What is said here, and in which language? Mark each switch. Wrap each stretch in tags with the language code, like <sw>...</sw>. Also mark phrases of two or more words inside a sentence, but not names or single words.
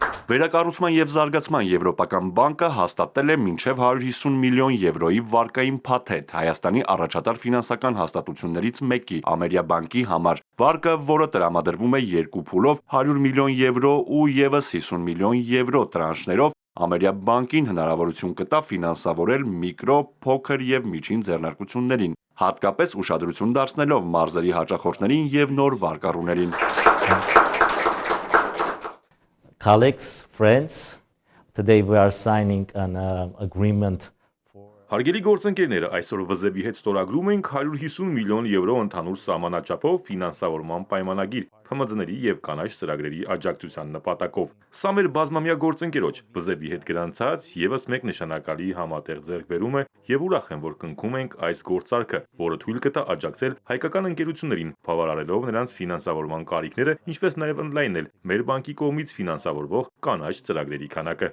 <hy>Վերակառուցման և զարգացման Եվրոպական բանկը հաստատել է մինչև 150 միլիոն եվրոյի վարկային փաթեթ Հայաստանի առաջատար ֆինանսական հաստատություններից մեկի Ամերիաբանկի համար։ Վարկը, որը տրամադրվում է երկու փուլով 100 միլիոն եվրո ու ևս 50 միլիոն եվրո տրանշներով, Ամերիաբանկին հնարավորություն կտա ֆինանսավորել միկրո, փոքր և միջին ձեռնարկություններին, հատկապես ուշադրություն դարձնելով մարզերի հաճախորդներին և նոր վարկառուներին։</hy> <en>Colleagues, friends, today we are signing an agreement.</en> <hy>Հարգելի գործընկերներ, այսօր ՎԶԲ-ի հետ ստորագրում ենք 150 միլիոն եվրո ընդհանուր սահմանաչափով ֆինանսավորման պայմանագիր ՓՄԶ-ների և կանաչ ծրագրերի աջակցության նպատակով։ Սա մեր բազմամյա գործընկերոջ ՎԶԲ-ի հետ գրանցած ևս մեկ նշանակալի համատեղ ձեռքբերում է և ուրախ եմ, որ կնքում ենք այս գործարքը, որը թույլ կտա աջակցել հայկական ընկերություններին, բավարարելով նրանց ֆինանսավորման կարիքները, ինչպես նաև ընդլայնել մեր բանկի կողմից ֆինանսավորվող կանաչ ծրագրերի քանակը։</hy>